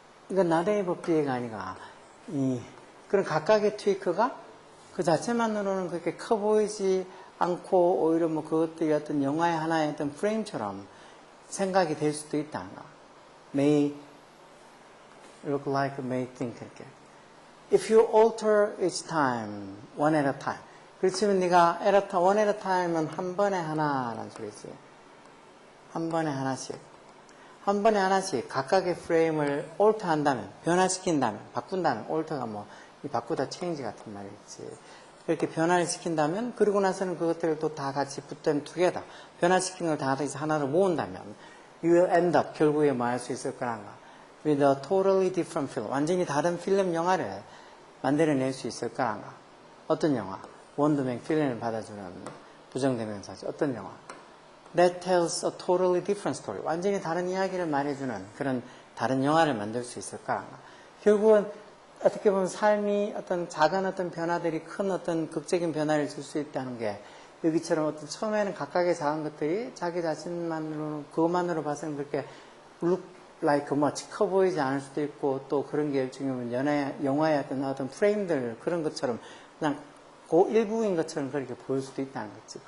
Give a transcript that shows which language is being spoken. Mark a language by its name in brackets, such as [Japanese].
[Korean] 이건 나대의 법비가 아니라 그런 각각의 트위크가 그 자체만으로는 그렇게 커 보이지 않고 오히려 뭐 그것들이 어떤 영화의 하나의 어떤 프레임처럼 생각이 될 수도 있다. [English] May look like, may think 이렇게. If you alter each time, one at a time. [Korean] 그렇지만 네가 [English] one at a time [Korean] 은 한 번에 하나라는 소리지. 한 번에 하나씩. 한 번에 하나씩 각각의 프레임을 alter 한다면, 변화시킨다면, 바꾼다면, alter가 뭐, 이 바꾸다 change 같은 말이지. 그렇게 변화를 시킨다면, 그리고 나서는 그것들을 또 다 같이 [English] put them together. [Korean] 변화시킨 걸 다 같이 하나로 모은다면, [English] you will end up, [Korean] 결국에 뭐 할 수 있을 거란가. [English] With a totally different film. [Korean] 완전히 다른 필름 영화를 만들어낼 수 있을 거란가. 어떤 영화? 원더맥 필름을 받아주는 부정대명사죠. 어떤 영화? [English] that tells a totally different story. [Korean] 완전히 다른 이야기를 말해주는 그런 다른 영화를 만들 수 있을까? 결국은 어떻게 보면 삶이 어떤 작은 어떤 변화들이 큰 어떤 극적인 변화를 줄 수 있다는 게 여기처럼 어떤 처음에는 각각의 작은 것들이 자기 자신만으로는 그것만으로 봐서는 그렇게 [English] look like much [Korean] 커 보이지 않을 수도 있고 또 그런 게 일종의 영화의 어떤 프레임들 그런 것처럼 그냥 그 일부인 것처럼 그렇게 보일 수도 있다는 거지.